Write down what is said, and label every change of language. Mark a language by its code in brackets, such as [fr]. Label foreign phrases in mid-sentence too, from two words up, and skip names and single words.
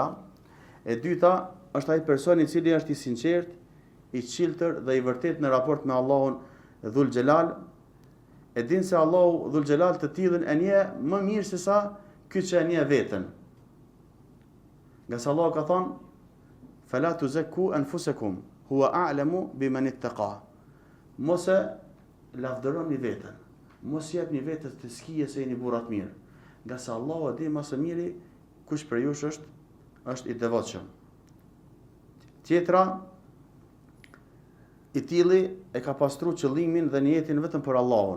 [sq] E dyta është ai person i cili është i sinqert, i çiltër dhe i vërtet në raport me Allahun [ar] ذو الجلال. [sq] E din se Allahu [ar] ذو الجلال [sq] të tillën e njeh më mirë se sa ky që e njeh veten. Nga sa Allah ka thënë, [ar] "فلا تزكوا أنفسكم هو أعلم بمن اتقى." [sq] Mos e lavdëroni veten. Mos jepni vetes të skije se jeni burra të mirë. Nga sa Allahu e di më së miri kush për jush është i devotshëm. Tjetra, i tilli e ka pastru qëllimin dhe niyetin vetëm për Allahun.